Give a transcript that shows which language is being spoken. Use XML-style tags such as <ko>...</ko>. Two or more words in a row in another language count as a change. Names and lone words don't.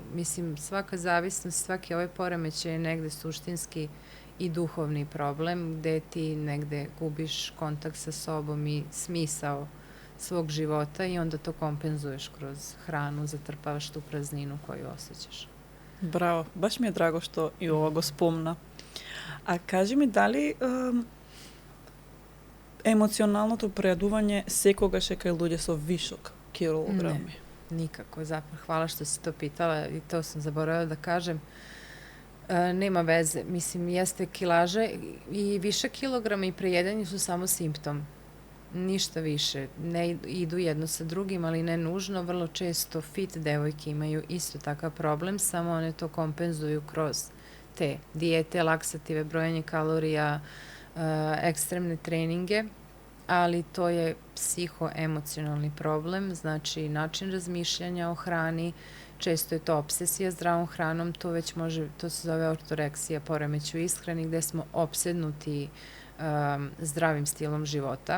<sr>Mislim, svaka zavisnost, svaki ovaj poremećaj je negde suštinski i duhovni problem gde ti negde gubiš kontakt sa sobom i smisao svog života i onda to kompenzuješ kroz hranu, zatrpavaš tu prazninu koju osjećaš.</sr> <mk>Браво, баш ми е драго што и ова го спомна. А кажи ми, дали емоционалното прејадување секогаш е кај луѓе со вишок килограми?</mk> <sr>Ne, nikako. Zapravo, hvala što si to pitala i to sam zaboravila da kažem. Nema veze. Mislim, jeste kilaža i više kilograma i prejedanje su samo simptom. Ništa više. Ne idu jedno sa drugim, ali ne nužno. Vrlo često fit devojke imaju isto takav problem, samo one to kompenzuju kroz te dijete, laksative, brojanje kalorija, ekstremne treninge, ali to je psihoemocionalni problem, znači način razmišljanja o hrani, često je to obsesija zdravom hranom, to se zove ortoreksija, poremećaj u ishrani, gde smo opsednuti zdravim stilom života.</sr>